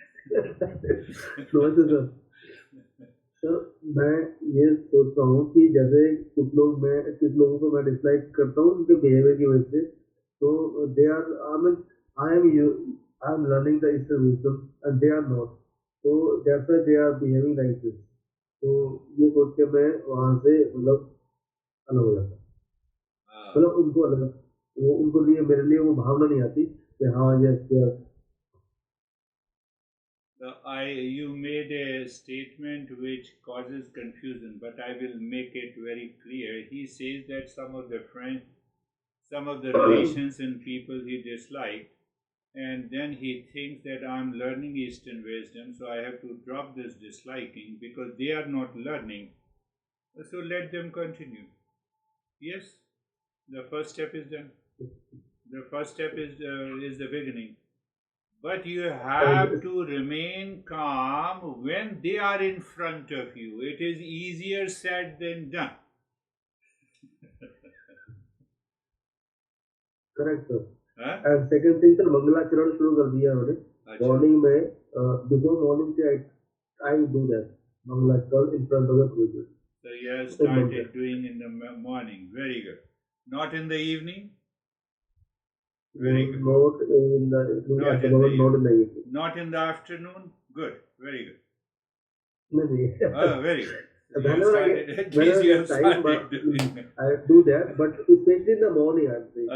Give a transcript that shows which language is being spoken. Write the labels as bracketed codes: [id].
[hi] नमस्ते sir sir मैं ये सोच रहा हूँ कि जैसे कुछ लोगों को मैं डिसलाइक करता हूँ उनके बिहेवियर की वजह से तो [en] they are I am learning the eastern wisdom and they are not तो that's why they are behaving like this [hi] तो ये सोच के मैं वहाँ से मतलब अलग हो जाता मतलब उनको अलग वो उनको लिए मेरे लिए वो भावना नहीं आती कि हाँ yes [en] You made a statement which causes confusion, but I will make it very clear. He says that some of the relations and people he disliked, and then he thinks that I'm learning Eastern wisdom, so I have to drop this disliking because they are not learning. So let them continue. Yes, the first step is done. The first step is the beginning. But you have to remain calm when they are in front of you. It is easier said than done. Correct sir and second thing sir मंगलाचरण [hi] शुरू कर दिया उन्होंने [en] Morning में before morning से I do that मंगलाचरण in front of the guru So you have started doing in the morning. Very good. Not in the evening? Very good. Not in the evening. Not in the afternoon? Good. Very good. Maybe. Oh, very good. Whenever I have time, I do that, but especially in the morning, I'm saying.